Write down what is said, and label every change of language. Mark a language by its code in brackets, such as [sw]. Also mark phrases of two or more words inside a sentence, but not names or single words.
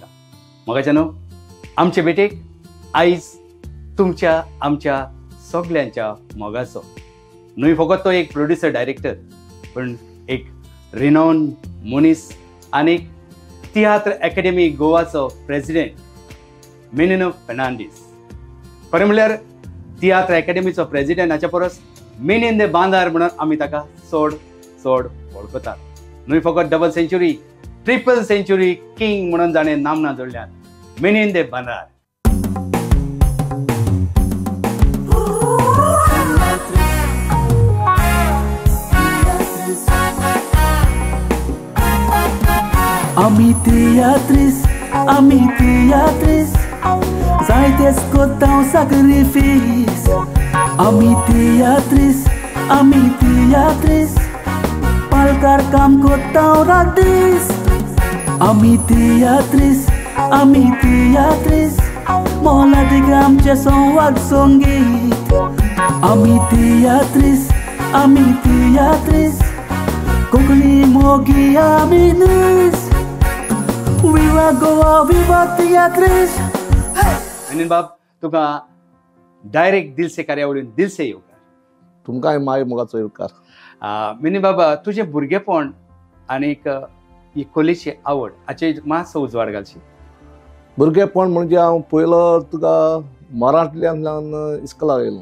[kok] मोगाच्यानो आमचे भेटेक आयज तुमच्या आमच्या सगल्यांच्या मोगाचो न्हय फकत तो एक [en] producer director [kok] पण एक रिनाउंड मनीस आनी तियात्र अकॅडमी गोवाचो प्रेसिडेंट मेनिनो फर्नांडीस. खरें म्हणल्यार तियात्र अकॅडमीचो प्रेसिडेंट हाच्या परस मेनिन दे बांदार म्हणून आमी ताका चड चड वळखतात. न्हय फकत [en] double century triple century king [kok] म्हणून जाणें नामना जोडल्यात मेनिन दे बांदार. Ami teatris, zaites kotão sacrifício. Ami teatris, palkar kam kotão radis. Ami teatris, mola de gram che son wag songit. Ami teatris, kokli mogi aminis. Viva Goa, viva teatris. मेनिन बाब तुका डायरेक्ट [hi] दिल से [kok] कार्यावळीन [hi] दिल से [kok] येवकार. तुमकांय माय मोगाचो येवकार. मेनिन बाब तुजें भुरगेपण आनीक ही कलेची आवड हाचे मातसो उजवाड घालशी. भुरगेपण म्हणजे हांव पयलो तुका मराठल्यान इस्कॉलाक येयलो.